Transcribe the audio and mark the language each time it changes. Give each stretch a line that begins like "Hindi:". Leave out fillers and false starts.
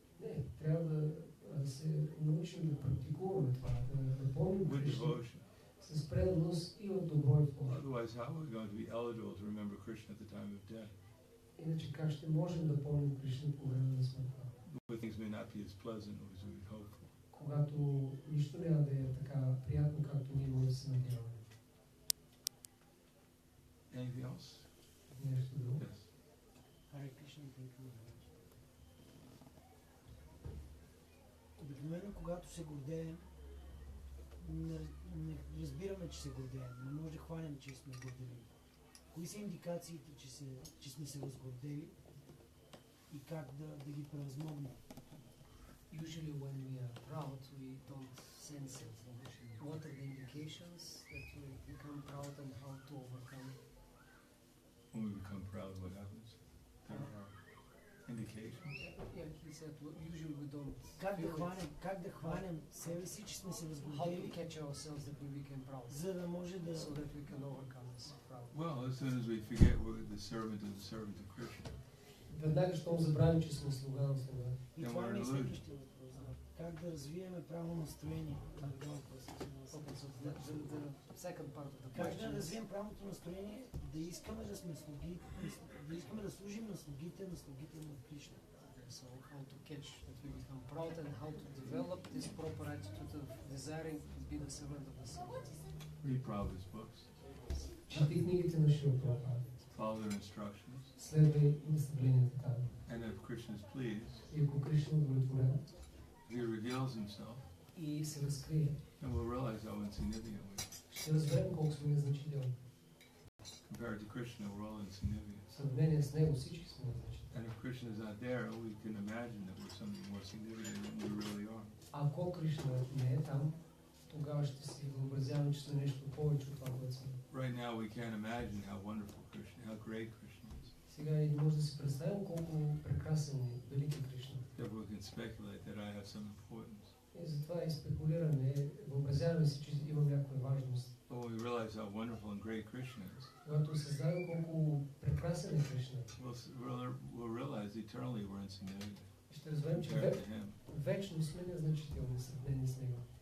Bulgarian: не, трябва да се научим да практикуваме това, да помним
English: With
Bulgarian: Кришна
English: devotion.
Bulgarian: с преданост и в добро и в лошо.
English: Otherwise, how are we going to be eligible to remember Krishna at the time of death?
Bulgarian: Иначе как ще можем да помним Кришна по време на смъртта?
English: When things may not be as pleasant as we would hope for.
Bulgarian: Когато нищо няма да е така приятно, както ние може да се надяваме.
English: Anything else?
Bulgarian: Нещо друго.
English: Yes. Харе Кришна, thank you very much.
Bulgarian: Обикновено, когато се гордеем, не разбираме, че се гордеем. Не може да хванем, че сме гордели. Кои са индикациите, че сме се възгордели и как да ги превъзмогнем?
English: Usually when we are proud, we don't sense it. What are the indications that we become proud and how to overcome it? When we become proud, what happens? indications. Yeah, he said usually we don't
Bulgarian: Как да хванем себе си, че сме се
English: how to
Bulgarian: възгордели,
English: catch ourselves that we became proud,
Bulgarian: за да може да...
English: so that we can overcome this proud. Well, as soon as we forget we're the servant of Krishna,
Bulgarian: Веднага, щом забравим, че сме слуга на слуга. И това е следващия въпрос. Как да развиеме правилно настроение?
English: Okay, so the second part of the
Bulgarian: Как да
English: question is
Bulgarian: развием правилното настроение, да искаме да сме слуги, да искаме да служим на слугите на Кришна.
English: so how to catch that we become proud and how to develop this proper attitude of desiring to be the servant of the Lord. read Prabhupada's books,
Bulgarian: Чети книгите на Шрила Прабхупада.
English: follow their instructions,
Bulgarian: Следвай наставленията там.
English: and if Krishna is pleased,
Bulgarian: И ако Кришна удовлетворен
English: if he reveals himself,
Bulgarian: и се разкрие,
English: then we'll realize how insignificant we are.
Bulgarian: ще разберем колко сме незначителни.
English: Compared to Krishna, we're all insignificant.
Bulgarian: В сравнение с него всички сме незначителни.
English: And if Krishna is not there, we can imagine that we're something more significant than we really are.
Bulgarian: Ако Кришна не е там, тогава ще си въобразяваме, че сме нещо повече от това, което сме.
English: Right now, we can't imagine how wonderful Krishna, how great Krishna is.
Bulgarian: Сега и може да си представим колко прекрасен и велик е Кришна.
English: Therefore, we can speculate that I have some importance.
Bulgarian: И затова и спекулираме, въобразяваме си, че имам някаква важност.
English: But when we realize how wonderful and great Krishna is,
Bulgarian: Когато осъзнаем колко прекрасен е Кришна,
English: we'll realize eternally we're insignificant
Bulgarian: ще разберем, че
English: compared to him.
Bulgarian: вечно сме незначителни в сравнение с него.